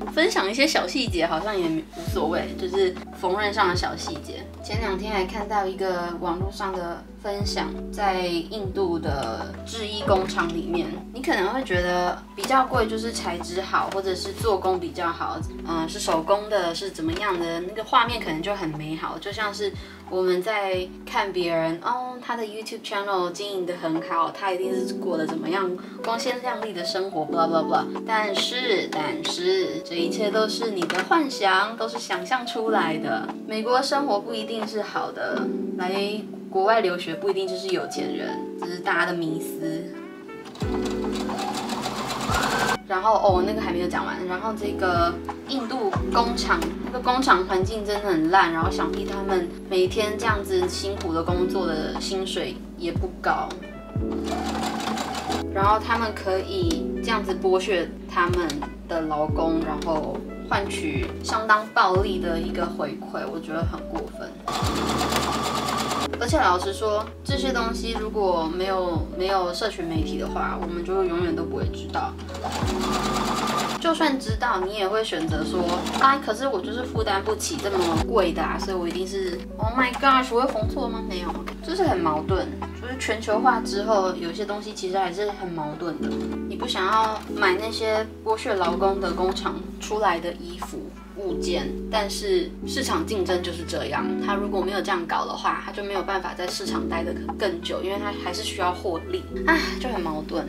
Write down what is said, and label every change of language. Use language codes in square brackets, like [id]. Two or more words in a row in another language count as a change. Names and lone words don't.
[zh] 分享一些小細節好像也無所謂，就是縫紉上的小細節。前2天還看到一個網絡上的分享，在印度的製衣工廠裡面，你可能會覺得比較貴，就是材質好，或者是做工比較好，是手工的，是怎麼樣的，那個畫面可能就很美好，就像是我們在看別人他的 YouTube channel 經營得很好，他一定是過得怎麼樣光鮮亮麗的生活 [en] blah blah blah， [zh] 但是這一切都是你的幻想，都是想象出來的。美國生活不一定是好的，來國外留學不一定就是有錢人，這是大家的迷思。然後那個還沒有講完。然後這個印度工廠，那個工廠環境真的很爛，然後想必他們每天這樣子辛苦的工作的薪水也不高，然後他們可以這樣子剝削他們的勞工，然後換取相當暴利的一個回饋，我覺得很過分。而且老實說，這些東西如果沒有社群媒體的話，我們就永遠都不會知道。就算知道，你也會選擇說，啊，可是我就是負擔不起這麼貴的啊，所以我一定是 ， [en] Oh my gosh， [zh] 我會縫錯嗎？沒有，就是很矛盾。就是全球化之後，有些東西其實還是很矛盾的。你不想要買那些剝削勞工的工厂出來的衣服物件，但是市場競爭就是這樣。他如果沒有這樣搞的話，他就沒有辦法在市場待得更久，因為他還是需要獲利，就很矛盾。